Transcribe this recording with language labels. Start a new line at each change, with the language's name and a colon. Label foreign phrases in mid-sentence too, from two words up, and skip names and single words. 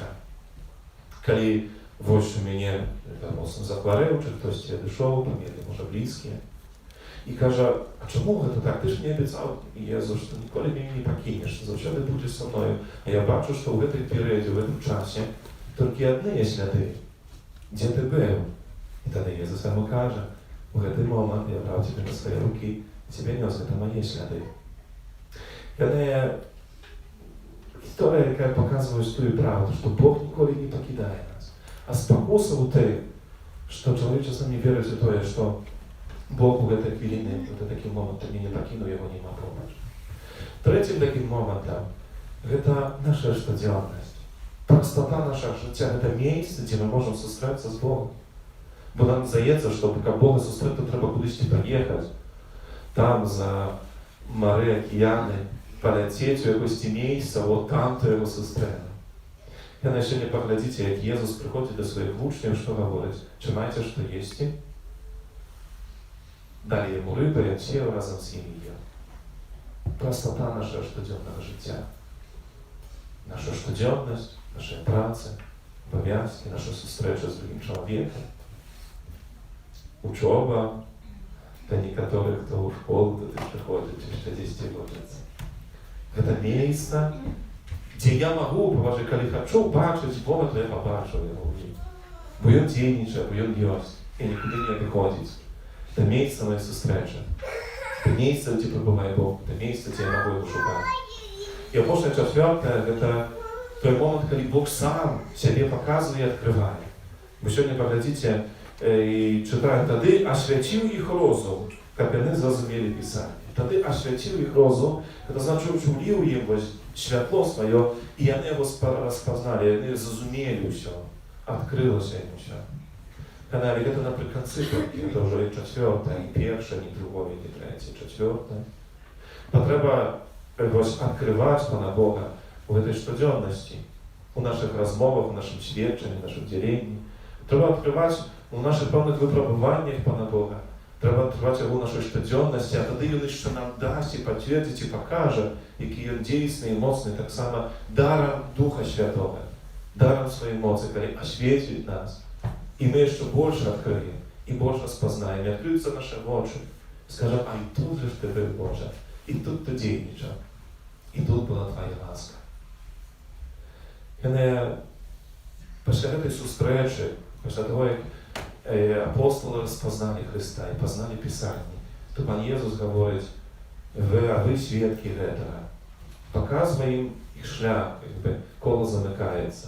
Ukrainian: Коли ось у мене моцно захворів, чи хтось дійшов, мені, може, близькі. І каже, а чому це так? Ти ж мені обіцяв, Єзус, що ніколи мене не покинеш, завжди будеш зі мною. А я бачу, що в цій періоді, в цьому часі, тільки одні сліди, де ти був. І тоді Єзус йому каже,
Russian: в этот момент я брал тебя на свои руки, и тебя нес, это мои следы. Это история, яка показывает ту правду, что Бог николи не покидает нас. А спокуса у те, что человечество не верит в то, что Бог в этой хвилине, в таким моментом не покинул его, не мог помочь. Третьим таким моментом, это наша штодзённость. Простота нашего життя, это место, где мы можем
Ukrainian: зустріться з Богом. Бо нам здається, що поки Бога зустріти, треба кудись поїхати. Там за море, океани, полетіти в якось місце, от там то його зустріне. Я на сьогодні поглядіть, як Єсус приходить до своїх учнів, що говорить, чи маєте що їсти? Дали йому риби, і він сів разом з ним їв. Простота нашого щоденного життя. Наша щоденність, наша праця, обов'язки, наша зустріча з другим чоловіком, учоба,
Russian: для некоторых, кто в школу тут приходит, еще 10 учатся.
Ukrainian: Это место, где я могу, потому что, когда хочу бачить Бога, то я побачу его. Бо він дійничає, бо він есть, і нікуди не відходить. Це місце моєї зустрічі. Це місце, де перебуває Бог. Це місце, де я можу його шукати. І апостол 4 – це той момент, коли Бог сам себе показує і відкриває. Ви сьогодні поглядите і читаєте, тоді освятив їх розум, як вони зрозуміли Писання. Тоді освятив їх розум, це значить, що влив їм світло своє, і вони його розпознали, вони зрозуміли все.
Russian: Открылось им все. Когда это наприкінці, это уже и 4, и 1, не 2, не 3, 4.
Ukrainian: Потреба открывать Пана Бога в этой щоденности, у наших розмовах, у нашем свідченні, в нашем діленні. Треба відкривати у наших певних випробуваннях Пана Бога. Треба відкривати його у нашій щоденності, а тоді він ще нам дасть і підтвердить, і покаже, який він дійсний і моцний, так само даром Духа Святого.
Russian: Даром своей эмоции, который осветит нас. И мы еще больше откроем, и больше спознаем, и откроются наши очи. Скажем, а и тут же ты был, Боже, и тут ты дейничал, и тут была Твоя ласка.
Ukrainian: Після этой зустрічі, після того, як апостоли розпознали Христа і познали Писання, то Пан Єсус говорить, а ви свідки этого. Показує їм їх шлях, коло замикається.